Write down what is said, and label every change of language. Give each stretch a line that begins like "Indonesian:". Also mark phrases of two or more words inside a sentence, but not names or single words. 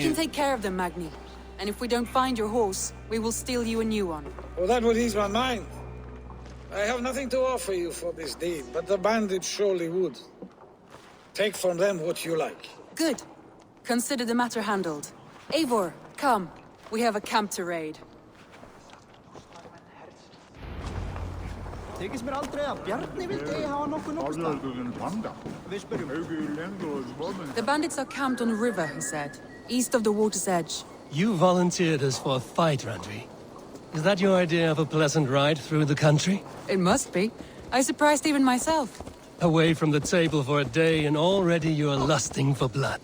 English: can take care of them, Magni. And if we don't find your horse, we will steal you a new one. Oh, that would ease my mind. I have nothing to offer you for this deed, but the bandits surely would. Take from them what you like. Good. Consider the matter handled. Eivor, come. We have a camp to raid.
Icelandic: Þykist mér aldrei að Bjarni vildi eigi hafa nokkuð stað. Við spyrjum.
English: The bandits are camped on a river, he said. East of the water's edge. You volunteered us for a fight, Randvi. Is that your idea of a pleasant ride through the country? It must be. I surprised even myself. Away from the table for a day and already you are lusting for blood.